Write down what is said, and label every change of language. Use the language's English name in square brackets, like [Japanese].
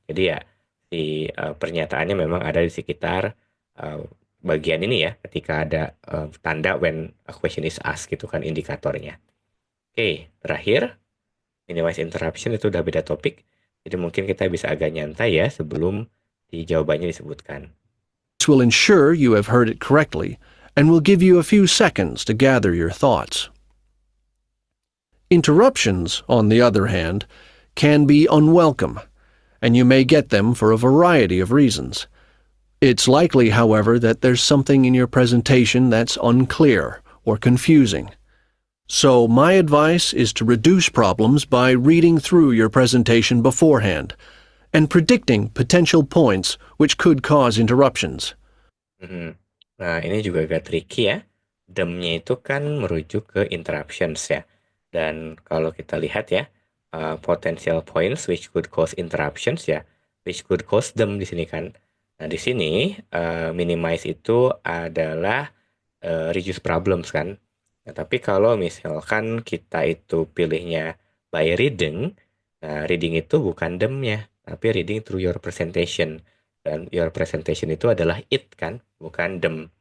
[Indonesian] Jadi ya si pernyataannya memang ada di sekitar bagian ini ya, ketika ada tanda [English] when a question is asked [Indonesian] gitu kan indikatornya. Oke, terakhir minimize interruption itu udah beda topik, jadi mungkin kita bisa agak nyantai ya sebelum di jawabannya disebutkan. [English] This will ensure you have heard it correctly and will give you a few seconds to gather your thoughts. Interruptions, on the other hand, can be unwelcome, and you may get them for a variety of reasons. It's likely, however, that there's something in your presentation that's unclear or confusing. So my advice is to reduce problems by reading through your presentation beforehand and predicting potential points which could cause interruptions. [Indonesian] Nah, ini juga agak tricky ya. Them-nya itu kan merujuk ke interruptions ya. Dan kalau kita lihat ya, [English] potential points which could cause interruptions [Indonesian] ya, [English] which could cause them [Indonesian] di sini kan. Nah, di sini minimize itu adalah reduce problems kan. Nah, tapi kalau misalkan kita itu pilihnya by reading, nah reading itu bukan them-nya, tapi [English] reading through your presentation. [Indonesian] Dan [English] your presentation [Indonesian] itu adalah it kan, bukan them.